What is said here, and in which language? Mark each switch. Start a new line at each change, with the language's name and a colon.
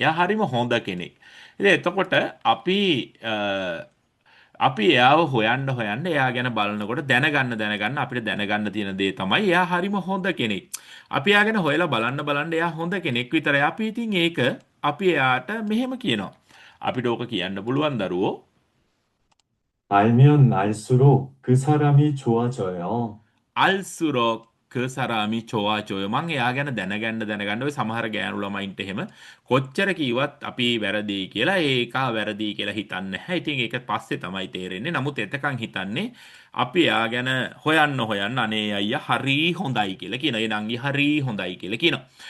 Sinhala: එයා හරිම හොඳ කෙනෙක්. ඉතින් එතකොට අපි එයාව හොයන්න එයා ගැන බලනකොට දැනගන්න අපිට දැනගන්න තියෙන දේ තමයි එයා හරිම හොඳ කෙනෙක්. අපි එයා ගැන හොයලා බලන්න එයා හොඳ කෙනෙක් විතරයි. අපි ඉතින් ඒක අපි එයාට මෙහෙම කියනවා. අපිට ඕක කියන්න පුළුවන් දරුවෝ
Korean: 알면 알수록 그 사람이 좋아져요.
Sinhala: අල්සුරෝ කසරාමි චෝවාචෝය මං එයා ගැන දැනගන්න ඔය සමහර ගෑනු ළමයින්ට එහෙම කොච්චර කිව්වත් අපි වැරදි කියලා ඒකා වැරදි කියලා හිතන්නේ නැහැ. ඉතින් ඒක පස්සේ තමයි තේරෙන්නේ. නමුත් එතකන් හිතන්නේ අපි එයා ගැන හොයන්න අනේ අයියා හරි හොඳයි කියලා කියන. ඒ නංගි හරි හොඳයි කියලා කියනවා.